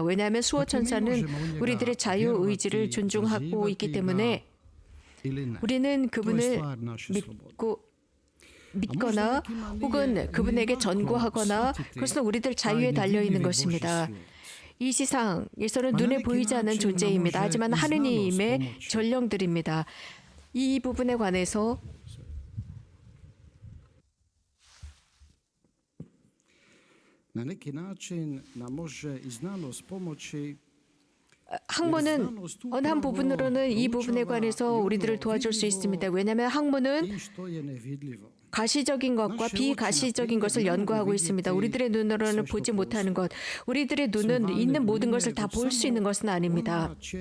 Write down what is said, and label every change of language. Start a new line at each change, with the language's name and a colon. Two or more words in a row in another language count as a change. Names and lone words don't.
Korean: 왜냐하면 수호천사는 우리들의 자유의지를 존중하고 있기 때문에 우리는 그분을 믿거나 혹은 그분에게 전구하거나 그것은 우리들 자유에 달려있는 것입니다. 이 세상에서는 눈에 보이지 않는 존재입니다. 하지만 하느님의 전령들입니다. 이 부분에 관해서
Croatian: Na neki način nam može i znanost pomoći.
Korean: 학문은 어느 한 부분으로는 이 부분에 관해서 우리들을 도와줄 수 있습니다. 왜냐하면 학문은 가시적인 것과 비가시적인 것을 연구하고 있습니다. 우리들의 눈으로는 보지 못하는 것, 우리들의 눈은 있는 모든 것을 다 볼 수 있는 것은 아닙니다.